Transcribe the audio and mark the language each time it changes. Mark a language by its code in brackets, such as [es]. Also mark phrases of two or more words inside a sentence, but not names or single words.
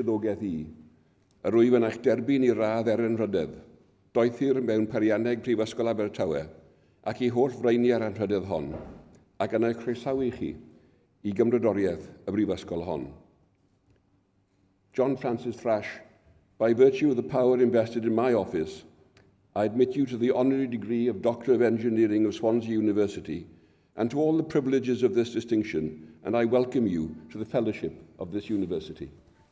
[cy] swyddogaeth i, yr wyf yn eich derbyn i radd Erin Rhydedd, doethir mewn Perianneg Prifysgol Abertawe, ac I holl freini ar anrhydedd hon, ac yna croesawu chi I gymrydoriaeth y brifysgol hon. [en] John Francis Thrash, by virtue of the power invested in my office, I admit you to the honorary degree of Doctor of Engineering of Swansea University and to all the privileges of this distinction, and I welcome you to the fellowship of this university.